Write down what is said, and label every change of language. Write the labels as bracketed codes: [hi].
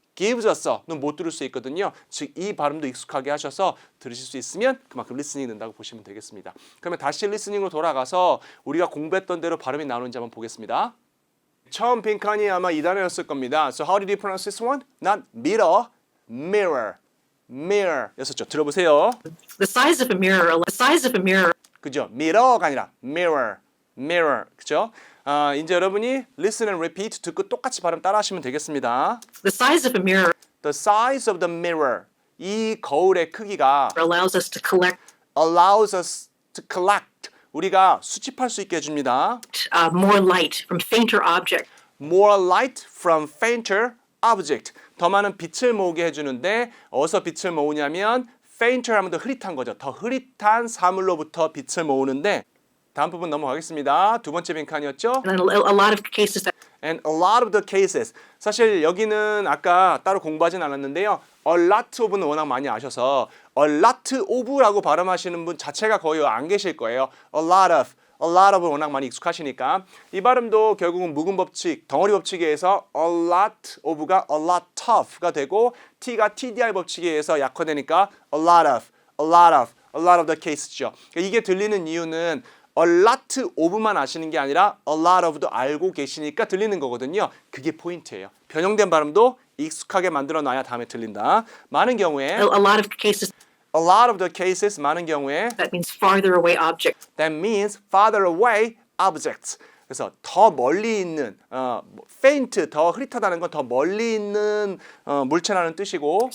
[en] gives us [ko] 는 못 들을 수 있거든요. 즉 이 발음도 익숙하게 하셔서 들으실 수 있으면 그만큼 리스닝이 된다고 보시면 되겠습니다. 그러면 다시 리스닝으로 돌아가서 우리가 공부했던 대로 발음이 나오는지 한번 보겠습니다. 처음 빈칸이 아마 이 단어였을 겁니다. [en] So how did you pronounce this one? Not mirror, mirror, mirror [ko] 였었죠. 들어보세요. [en] The size of a mirror [ko] 그죠? mirror가 아니라 mirror, mirror. 그죠? 이제 여러분이 [en] listen and repeat [ko] 듣고 똑같이 발음 따라하시면 되겠습니다. [en] the size of a mirror The size of the mirror. [ko] 이 거울의 크기가 [en] allows us to collect allows us to collect. [ko] 우리가 수집할 수 있게 해줍니다. [en] more light from fainter objects More light from fainter object. [ko] 더 많은 빛을 모으게 해주는데 어디서 빛을 모으냐면 fainter 하면 더 흐릿한 거죠. 더 흐릿한 사물로부터 빛을 모으는데 다음 부분 넘어가겠습니다. 두 번째 빈칸이었죠. [en] and a lot of cases that And a lot of the cases. [ko] 사실 여기는 아까 따로 공부하진 않았는데요. A lot of는 워낙 많이 아셔서 a lot of라고 발음하시는 분 자체가 거의 안 계실 거예요. A lot of을 워낙 많이 익숙하시니까 이 발음도 결국은 묵은 법칙, 덩어리 법칙에 의해서 a lot of가 a lot of가 되고 t가 TDI 법칙에 의해서 약화되니까 [en] a lot of the cases [ko] 죠. 그러니까 이게 들리는 이유는 a lot of만 아시는 게 아니라 a lot of도 알고 계시니까 들리는 거거든요. 그게 포인트예요. 변형된 발음도 익숙하게 만들어 놔야 다음에 들린다. 많은 경우에 [en] a lot of cases a lot of the cases [ko] 많은 경우에 [en] that means farther away objects that means farther away objects. [ko] 그래서 더 멀리 있는 faint 더 흐릿하다는 건 더 멀리 있는 물체라는 뜻이고